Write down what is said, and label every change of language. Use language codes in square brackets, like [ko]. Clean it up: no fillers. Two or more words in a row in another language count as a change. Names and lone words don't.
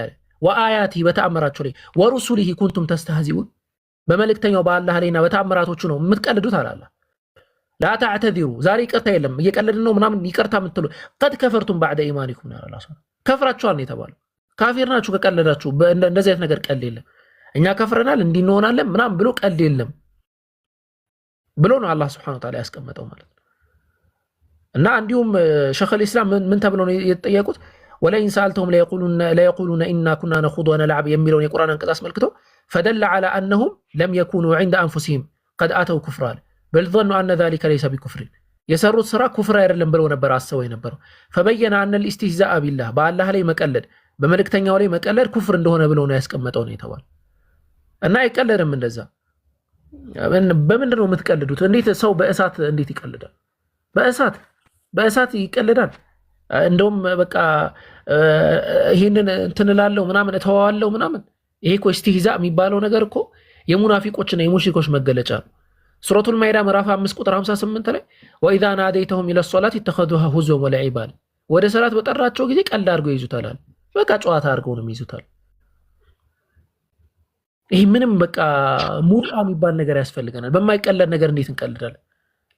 [am] አለ ወአያቲ በተአምራቸው ላይ [ar] ورسوله كنتم تستهزئون [am] በመልእክተኛው በአላህ ላይና በተአምራቶቹ ነው የምትቀልዱት አላህ። [ar] لا تعتذروا [am] ዛሬ ይቅርታ የለም እየቀለድን ነው ምናምን ይቅርታ የምትሉ [ar] قد كفرتم بعد إيمانكم [am] ያለ አላህ ከፍራችኋል ነው የተባለው። ካፊር ናችሁ ከቀለዳችሁ። እንደዚህ አይነት ነገር ቀልድ የለም። እኛ ከፍረናል እንዲህ እንሆናለን ምናምን ብሎ ቀልድ የለም ብሎ ነው አላህ [ar] سبحانه وتعالى [am] ያስቀመጠው ማለት ነው። እና እንዲሁም [ar] شيخ الإسلام [am] ምን ተብሎ ነው የተጠየቁት? [ar] ولئن سألتهم ليقولن إنما كنا نخوض ونلعب [am] የሚለውን የቁርአን አንቀጽ አስመልክቶ [ar] فدل على أنهم لم يكونوا عند أنفسهم قد أتوا كفرا بل ظنوا أن ذلك ليس بكفر [am] የሰሩት ስራ ኩፍር አይደለም ብለው ነበር አስበው የነበረው። [ar] فبين أن الاستهزاء بالله [am] በአላህ ላይ መቀለድ በመልእክተኛው ላይ መቀለድ ኩፍር እንደሆነ ብለው ነው ያስቀመጠው ነው የተባለው። እና አይቀለድም እንደዛ። በምንድን ነው የምትቀልዱት? እንዴት ሰው በእሳት እንዴት ይቀልዳል? በእሳት ይቀልዳል። እንደውም በቃ ይሄንን እንትን እላለሁ ምናምን እተዋዋለሁ ምናምን። ይሄ እኮ ኢስቲህዛእ የሚባለው ነገር እኮ የሙናፊቆችና የሙሽሪኮች መገለጫ ነው። ሱረቱል ማኢዳ ምዕራፍ 5 ቁጥር 58 ላይ [ar] وإذا ناديتم إلى الصلاة اتخذوها هزوا ولعبا [am] ወደ ሰላት በጠራቸው ጊዜ ቀልድ አድርገው ይዙታል። በቃ ጨዋታ አድርገው ነው ይዙታል። ይሄ ምንም በቃ ሙጣ የሚባል ነገር ያስፈልገናል። በማይቀለድ ነገር እንዴት እንቀልዳለን?